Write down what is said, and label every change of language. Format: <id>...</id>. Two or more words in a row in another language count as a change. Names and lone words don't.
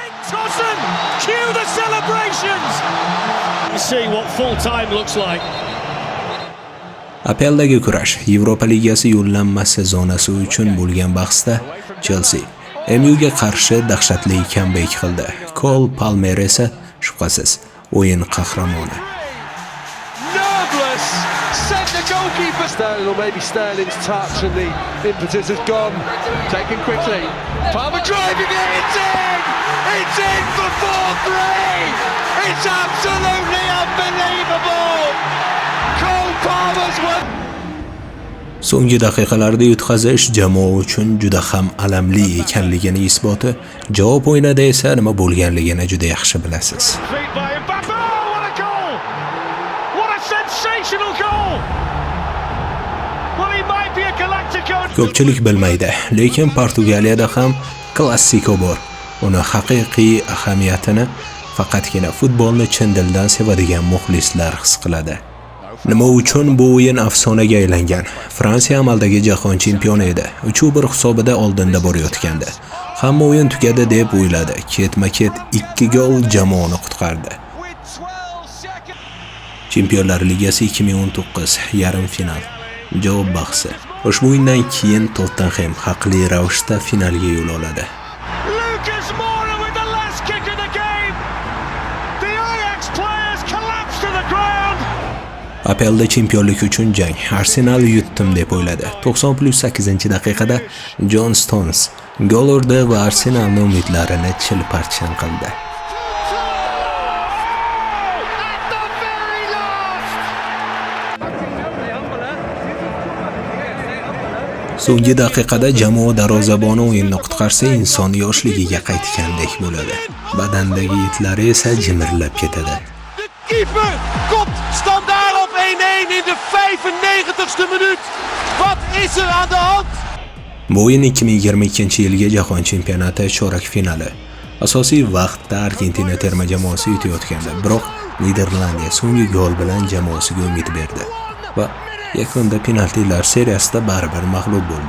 <uz>APLdagi kurash. Yevropa Ligasi yo'llanmasi zonasi uchun bo'lgan bahsda Chelsea MUga qarshi dahshatli comeback qildi. Cole Palmer esa shubhasiz o'yin qahramoni.</uz> <en>Sterling, or maybe Sterling's touch, and the impetus has gone. Taken quickly. Palmer driving it. It's in. It's in for 4-3. It's absolutely unbelievable. Cole Palmer's won.</en> <uz>So'nggi daqiqalarda yutqazish jamoa uchun juda ham alamli ekanligini isboti. Javob o'yinida esa nima bo'lganligini juda yaxshi bilasiz.</uz> <en>Sensational goal! Well, he might be a Galactico.</en> <uz>Ko'pchilik bilmaydi, lekin Portugaliyada ham klassiko bor. Uni haqiqiy ahamiyatini faqatgina futbolni chin dildan sevadigan muxlislar his qiladi. Nima uchun bu o'yin afsonaga aylangan? Fransiya amaldagi jahon chempioni edi. 3-1 hisobida oldinda borayotgandi. Hamma o'yin tugadi deb o'yladi. Ketma-ket 2 gol jamoani qutqardi. Chempionlar Ligasi 2019 yarim final. Javob bahsi. Ushbu o'yindan keyin Tottenham haqli ravishda finalga yo'l oladi.</uz> <en>Lucas Moura with the last kick of the game. The Ajax players collapse to the ground.</en> <uz>APLda chempionlik uchun jang. Arsenal yutdim deb o'yladi. 90+8-daqiqada John Stones gol urdi va Arsenalning umidlarini chilparchan qildi. So'nggi daqiqada jamoa darvozaboni o'yinni qutqarsa, inson yoshligiga qaytgandek bo'ladi. Badandagi yitlari esa jimirlab ketadi.</uz> <nl>De keeper komt standaard op 1-1 in de 95ste minuut. Wat is er aan de hand?</nl> <uz>Bu o'yin 2022-yilgi jahon chempionati chorak finali. Asosiy vaqtda Argentina terma jamoasi yutayotgandi, biroq Niderlandiya so'nggi gol bilan jamoasiga umid berdi va yakunda penaltilar seriyasida baribir mag'lub bo'ldi.</uz>